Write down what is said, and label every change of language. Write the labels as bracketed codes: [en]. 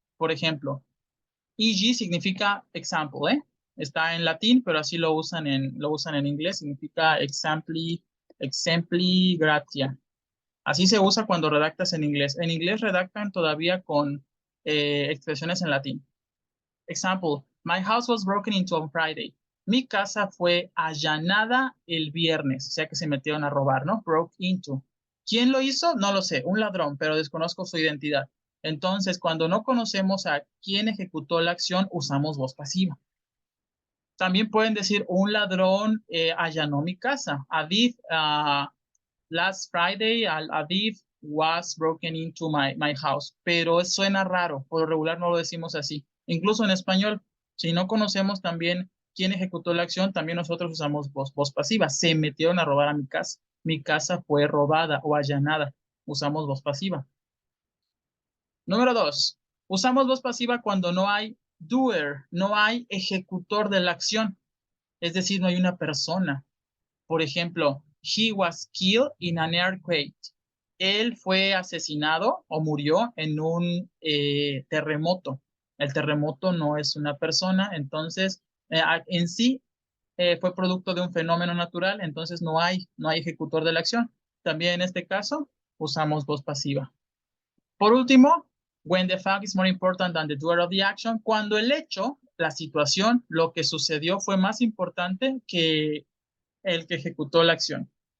[es] Por ejemplo, EG significa example, ¿eh? Está en latín, pero así lo usan en inglés. Significa exempli gratia. Así se usa cuando redactas en inglés. En inglés redactan todavía con expresiones en latín. [en] Example, my house was broken into on Friday. [es] Mi casa fue allanada el viernes, o sea que se metieron a robar, ¿no? Broke into. ¿Quién lo hizo? No lo sé, un ladrón, pero desconozco su identidad. Entonces, cuando no conocemos a quién ejecutó la acción, usamos voz pasiva. También pueden decir, un ladrón allanó mi casa. [en] Aviv, last Friday, Aviv was broken into my house. [es] Pero suena raro, por lo regular no lo decimos así. Incluso en español, si no conocemos también quién ejecutó la acción, también nosotros usamos voz pasiva. Se metieron a robar a mi casa. mi casa fue robada o allanada. Usamos voz pasiva. Número 2. Usamos voz pasiva cuando no hay doer, no hay ejecutor de la acción. Es decir, no hay una persona. Por ejemplo, [en] he was killed in an earthquake. [es] Él fue asesinado o murió en un terremoto. El terremoto no es una persona, entonces en sí fue producto de un fenómeno natural, entonces no hay ejecutor de la acción. También en este caso usamos voz pasiva. Por último, [en] when the fact is more important than the doer of the action, [es] cuando el hecho, la situación, lo que sucedió fue más importante que el que ejecutó la acción.